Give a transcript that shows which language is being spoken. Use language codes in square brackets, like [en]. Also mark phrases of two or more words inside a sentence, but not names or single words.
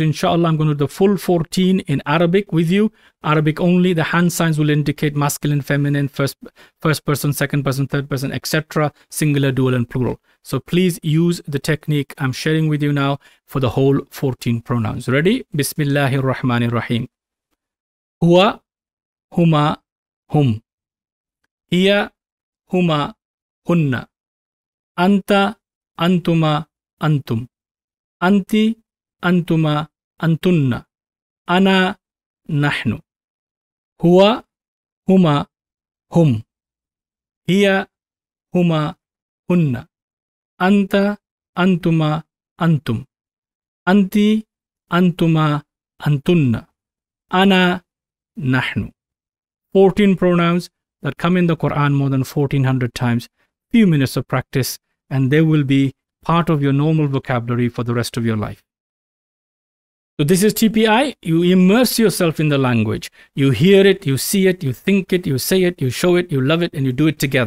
[en] Inshallah, I'm going to do the full 14 in Arabic with you. Arabic only. The hand signs will indicate masculine, feminine, first person, second person, third person, etc. Singular, dual, and plural. So please use the technique I'm sharing with you now for the whole 14 pronouns. Ready? [ar] بسم الله الرحمن الرحيم. هو، هما، هم. هي، هما, hunna. أنتَ، أنتما، أنتم. أنتِ، أنتما، أنتن. أنا، نحن. هو، هما، هم. هي، هما, hunna. أنتَ، أنتما، أنتم. أنتِ، أنتما، أنتن. أنا، نحن. [en] 14 pronouns that come in the Quran more than 1400 times. Few minutes of practice and they will be part of your normal vocabulary for the rest of your life. So this is TPI. You immerse yourself in the language. You hear it, you see it, you think it, you say it, you show it, you love it, and you do it together.